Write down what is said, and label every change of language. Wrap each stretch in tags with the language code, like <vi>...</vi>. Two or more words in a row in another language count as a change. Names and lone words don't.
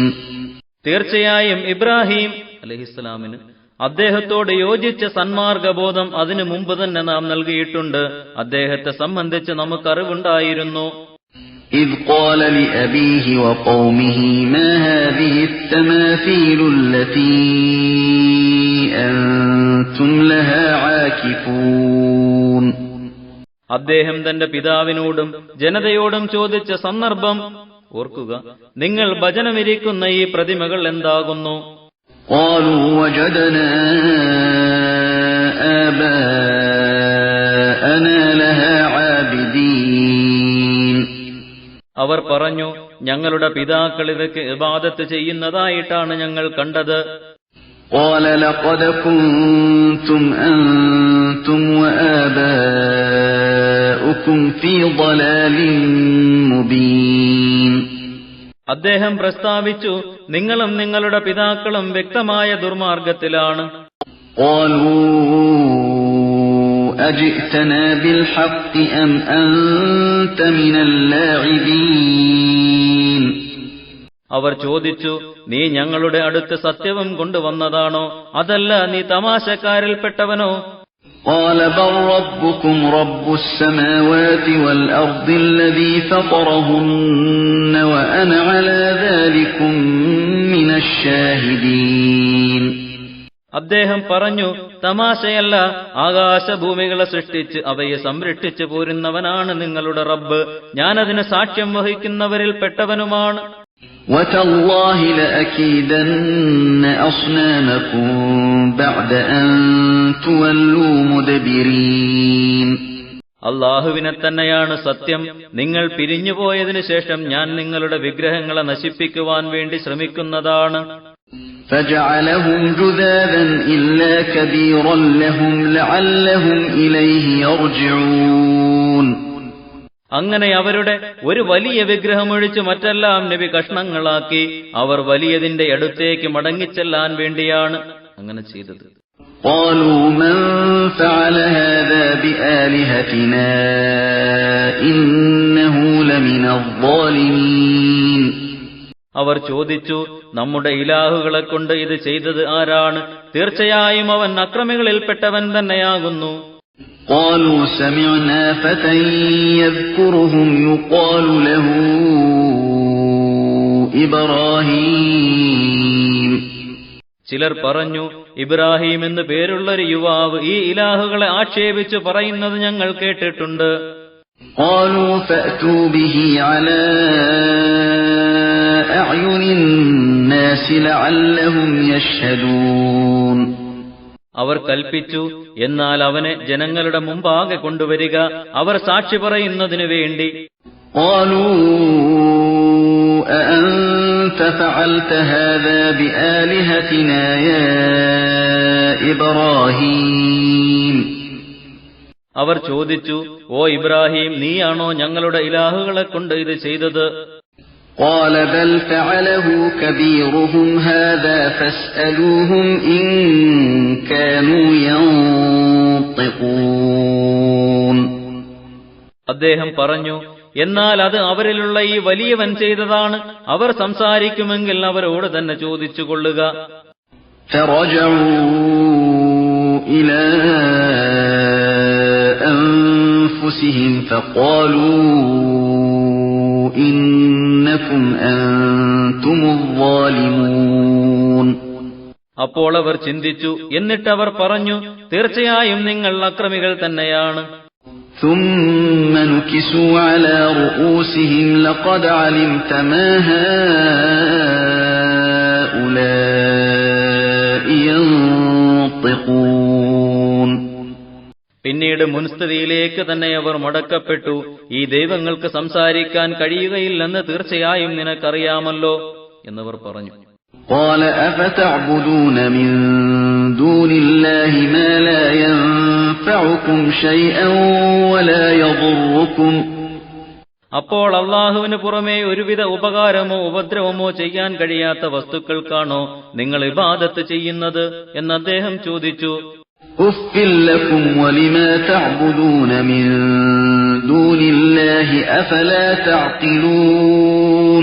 <ml>തീർച്ചയായും ഇബ്രാഹിം അലൈഹിസ്സലാമിന് അദ്ദേഹത്തോട് യോജിച്ച സന്മാർഗബോധം അതിനു മുമ്പ് തന്നെ നാം നൽകിയിട്ടുണ്ട്. അദ്ദേഹത്തെ സംബന്ധിച്ച് നമുക്കറിവുണ്ടായിരുന്നു.</ml> <ar>إذ قال لأبيه وقومه ما هذه التماثيل التي أنتم لها عاكفون.</ar> <ml>അദ്ദേഹം തന്റെ പിതാവിനോടും ജനതയോടും ചോദിച്ച സന്ദർഭം ഓർക്കുക. നിങ്ങൾ ഭജനമിരിക്കുന്ന ഈ പ്രതിമകൾ എന്താകുന്നു?</ml> <ar>قالوا وجدنا آباءنا لها عابدين.</ar> <ml>അവർ പറഞ്ഞു, ഞങ്ങളുടെ പിതാക്കൾ ഇവയ്ക്ക് ഇബാദത്ത് ചെയ്യുന്നതായിട്ടാണ് ഞങ്ങൾ കണ്ടത്.</ml> <ar>قال لقد كنتم أنتم وآباؤكم في ضلال مبين.</ar> <ml>അദ്ദേഹം പ്രസ്താവിച്ചു, നിങ്ങളും നിങ്ങളുടെ പിതാക്കളും വ്യക്തമായ ദുർമാർഗത്തിലാണ്.</ml> <ar>قالوا أجئتنا بالحق أم أنت من اللاعبين.</ar> <ml>അവർ ചോദിച്ചു, നീ ഞങ്ങളുടെ അടുത്ത് സത്യവും കൊണ്ടുവന്നതാണോ, അതല്ല നീ തമാശക്കാരിൽപ്പെട്ടവനോ?</ml> <ar>قال بل ربكم رب السماوات والأرض الذي فطرهن وأنا على ذلكم من الشاهدين.</ar> <ml>അദ്ദേഹം പറഞ്ഞു, തമാശയല്ല, ആകാശഭൂമികളെ സൃഷ്ടിച്ച് അവയെ സംരക്ഷിച്ചു പോരുന്നവനാണ് നിങ്ങളുടെ റബ്ബ്. ഞാനതിന് സാക്ഷ്യം വഹിക്കുന്നവരിൽ പെട്ടവനുമാണ്.</ml> <ar>وَتَاللَّهِ لَأَكِيدَنَّ أَصْنَامَكُمْ بَعْدَ أَن تُوَلُّوا مُدْبِرِينَ.</ar> <ml>അള്ളാഹുവിനെ തന്നെയാണ് സത്യം, നിങ്ങൾ പിരിഞ്ഞുപോയതിനു ശേഷം ഞാൻ നിങ്ങളുടെ വിഗ്രഹങ്ങളെ നശിപ്പിക്കുവാൻ വേണ്ടി ശ്രമിക്കുന്നതാണ്.</ml> <ar>فَجَعَلَهُمْ جُذَاذًا إِلَّا كَبِيرًا لَهُمْ لَعَلَّهُمْ إِلَيْهِ يَرْجِعُونَ.</ar> <ml>അങ്ങനെ അവരുടെ ഒരു വലിയ വിഗ്രഹമൊഴിച്ച് മറ്റെല്ലാം നബി കഷ്ണങ്ങളാക്കി അവർ വലിയതിന്റെ അടുത്തേക്ക് മടങ്ങിച്ചെല്ലാൻ വേണ്ടിയാണ് അങ്ങനെ ചെയ്തത്.</ml> <ar>قالوا من فعل هذا بآلهتنا إنه لمن الظالمين.</ar> <ml>അവർ ചോദിച്ചു, നമ്മുടെ ഇലാഹുകളെ കൊണ്ട് ഇത് ചെയ്തത് ആരാണ്? തീർച്ചയായും അവൻ അക്രമികളിൽപ്പെട്ടവൻ തന്നെയാകുന്നു.</ml> <ar>قالوا سمعنا فتى يذكرهم يقال له إبراهيم.</ar> <ml>ചിലർ പറഞ്ഞു, ഇബ്രാഹിം എന്ന് പേരുള്ളൊരു യുവാവ് ഈ ഇലാഹുകളെ ആക്ഷേപിച്ചു പറയുന്നത് ഞങ്ങൾ കേട്ടിട്ടുണ്ട്.</ml> <ar>قالوا فأتوا به على أعين الناس لعلهم يشهدون.</ar> <ml>അവർ കൽപ്പിച്ചു, എന്നാൽ അവനെ ജനങ്ങളുടെ മുമ്പാകെ കൊണ്ടുവരിക, അവർ സാക്ഷി പറയുന്നതിനു വേണ്ടി.</ml> <ar>قالوا أأنت فعلت هذا بآلهتنا يا إبراهيم.</ar> <ml>അവർ ചോദിച്ചു, ഓ ഇബ്രാഹിം, നീയാണോ ഞങ്ങളുടെ ഇലാഹുകളെ കൊണ്ട് ഇത് ചെയ്തത്?</ml> <ar>قال بل فعله كبيرهم هذا فاسألوهم إن كانوا ينطقون.</ar> <ml>അദ്ദേഹം പറഞ്ഞു, എന്നാൽ അത് അവരിലുള്ള ഈ വലിയവൻ ചെയ്തതാണ്. അവർ സംസാരിക്കുമെങ്കിൽ അവരോട് തന്നെ ചോദിച്ചു കൊള്ളുക.</ml> <ar>فرجعوا إلى أنفسهم فقالوا إنكم أنتم الظالمون.</ar> <ml>അപ്പോൾ അവർ ചിന്തിച്ചു, എന്നിട്ട് അവർ പറഞ്ഞു, തീർച്ചയായും നിങ്ങൾ അക്രമികൾ തന്നെയാണ്.</ml> <ar>ثم نكسوا على رؤوسهم لقد علمت ما هؤلاء ينطقون.</ar> <ml>പിന്നീട് മുൻസ്ഥിതിയിലേക്ക് തന്നെ അവർ മടക്കപ്പെട്ടു. ഈ ദൈവങ്ങൾക്ക് സംസാരിക്കാൻ കഴിയുകയില്ലെന്ന് തീർച്ചയായും നിനക്കറിയാമല്ലോ എന്നവർ പറഞ്ഞു.</ml> <ar>قال أفتعبدون من دون الله ما لا ينفعكم شيئا ولا يضركم.</ar> <ml>അപ്പോൾ അള്ളാഹുവിന് പുറമേ ഒരുവിധ ഉപകാരമോ ഉപദ്രവമോ ചെയ്യാൻ കഴിയാത്ത വസ്തുക്കൾക്കാണോ നിങ്ങൾ ഇബാദത്ത് ചെയ്യുന്നത് എന്ന് അദ്ദേഹം ചോദിച്ചു.</ml> <ar>أُفٍّ لَكُمْ وَلِمَا تَعْبُدُونَ مِن دُونِ اللَّهِ أَفَلَا تَعْقِلُونَ.</ar>